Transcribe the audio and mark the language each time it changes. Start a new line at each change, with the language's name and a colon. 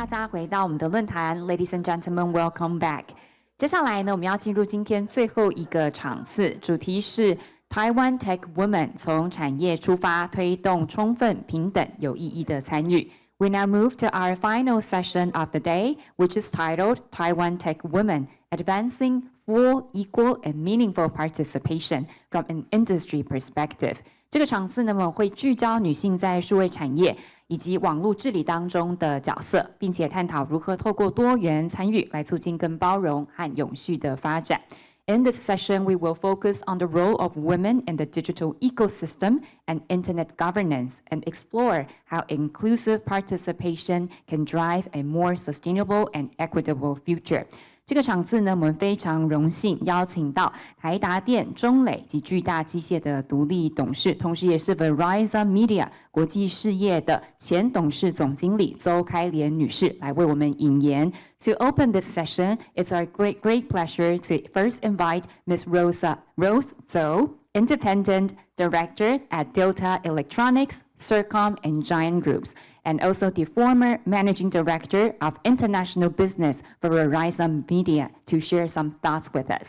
Chinese: 回到我们的论坛 ，
English: Ladies and gentlemen, welcome back。
Chinese: 接下来呢，我们要进入今天最后一个场次，主题是 Taiwan Tech Women 从产业出发，推动充分、平等、有意义的参与。
English: We now move to our final session of the day, which is titled Taiwan Tech Women Advancing Full, Equal, and Meaningful Participation from an Industry Perspective。
Chinese: 这个场次呢，我们会聚焦女性在数位产业以及网络治理当中的角色，并且探讨如何透过多元参与来促进更包容和永续的发展。
English: In this session, we will focus on the role of women in the digital ecosystem and internet governance and explore how inclusive participation can drive a more sustainable and equitable future.
Chinese: 这个场次呢，我们非常荣幸邀请到台达电、中磊及巨大机械的独立董事，同时也是 Verizon Media 国际事业的前董事总经理邹开莲女士来为我们引言。
English: To open this session, it's our great pleasure to first invite Ms. Rose Zhou, Independent Director at Delta Electronics, Sercom, and Giant Groups, and also the former Managing Director of International Business for Verizon Media, to share some thoughts with us.